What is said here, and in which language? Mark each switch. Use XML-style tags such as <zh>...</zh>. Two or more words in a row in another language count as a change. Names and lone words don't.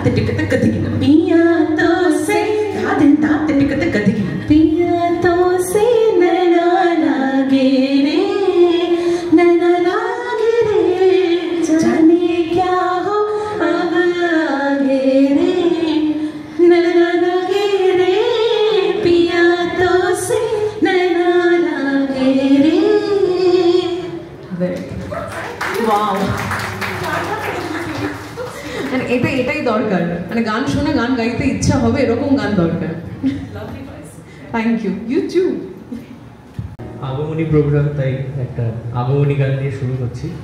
<hi>टिकट कदिन पिया तो से धादन दात टिकट कदिन पिया तो से नैना लागे रे नैना लागे रे जाने क्या हो अब आगे रे नैना लागे रे पिया तो से नैना लागे रे।</hi> <bn>ওয়াও, মানে এটাই দরকার, মানে গান শুনে গান গাইতে ইচ্ছা হবে এরকম গান দরকার।</bn> <en>Thank you. You too.</en> <bn>আগমনী প্রোগ্রাম, তাই একটা আগমনী গান দিয়ে শুরু করছি।</bn>